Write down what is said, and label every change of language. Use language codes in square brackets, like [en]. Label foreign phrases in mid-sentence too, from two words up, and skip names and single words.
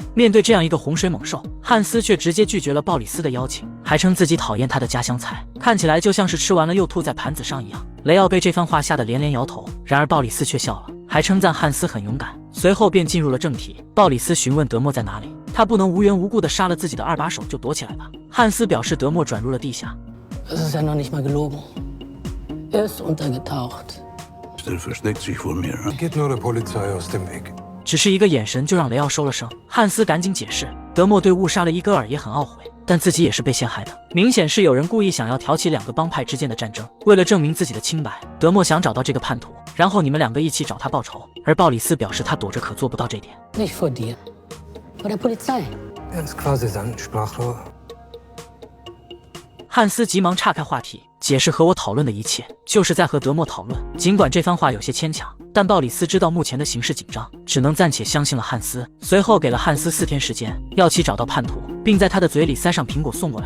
[zh] 面对这样一个洪水猛兽，汉斯却直接拒绝了鲍里斯的邀请，还称自己讨厌他的家乡菜，看起来就像是吃完了又吐在盘子上一样。雷奥被这番话吓得连连摇头，然而鲍里斯却笑了，还称赞汉斯很勇敢。随后便进入了正题，鲍里斯询问德莫在哪里，他不能无缘无故的杀了自己的2把手就躲起来吧。汉斯表示德莫转入了地下。 [de] Es ist ja noch nicht mal gelogen. Ist untergetaucht. Er versteckt sich vor mir. Geht nur der Polizei aus dem Weg. [zh] 只是一个眼神就让雷奥收了声。汉斯赶紧解释，德莫对误杀了伊戈尔也很懊悔，但自己也是被陷害的。明显是有人故意想要挑起2个帮派之间的战争。为了证明自己的清白，德莫想找到这个叛徒，然后你们2个一起找他报仇。而鲍里斯表示他躲着可做不到这点。 [de] Nicht vor dir. Vor der Polizei. Er ist quasi sein Sprachrohr. [zh] 汉斯急忙岔开话题，解释和我讨论的一切就是在和德莫讨论。尽管这番话有些牵强，但鲍里斯知道目前的形势紧张，只能暂且相信了汉斯。随后给了汉斯4天时间，要其找到叛徒，并在他的嘴里塞上苹果送过来。